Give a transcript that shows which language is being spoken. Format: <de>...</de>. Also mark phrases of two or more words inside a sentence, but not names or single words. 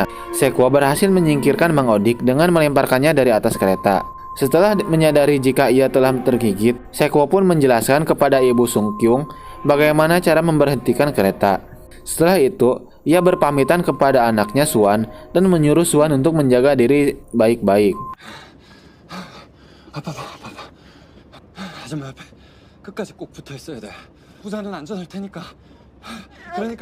<id>Sekwo berhasil menyingkirkan Mang Odik dengan melemparkannya dari atas kereta. Setelah menyadari jika ia telah tergigit, Sekwo pun menjelaskan kepada Ibu Sungkyung bagaimana cara memberhentikan kereta. Setelah itu, ia berpamitan kepada anaknya Suan dan menyuruh Suan untuk menjaga diri baik-baik.</id> <ko>아빠. 아줌마 옆에 끝까지 꼭 붙어 있어야 돼. 부산은 안전할 테니까. 그러니까.</ko>